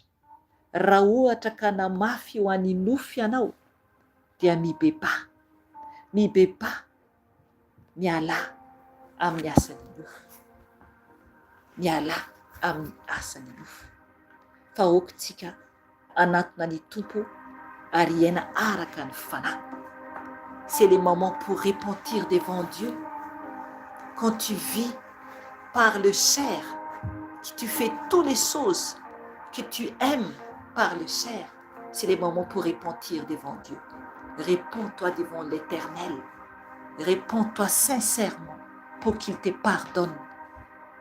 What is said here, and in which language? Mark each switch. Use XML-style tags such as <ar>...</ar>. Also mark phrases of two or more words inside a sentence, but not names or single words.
<mg>Raha ohatra ka namafy ho an'ny nofo ianao dia mibeba, miala amin'ny asan'ny nofo. Miala amin'ny asan'ny nofo. Fa okontsika anatona ny tompo ary iaina araka ny fanahy.</mg> <fr>C'est le moment pour repentir devant Dieu. Quand tu vis par le chair, que tu fais toutes les choses que tu aimes par le chair, c'est le moment pour repentir devant Dieu. Réponds-toi devant l'Éternel. Réponds-toi sincèrement pour qu'il te pardonne.</fr>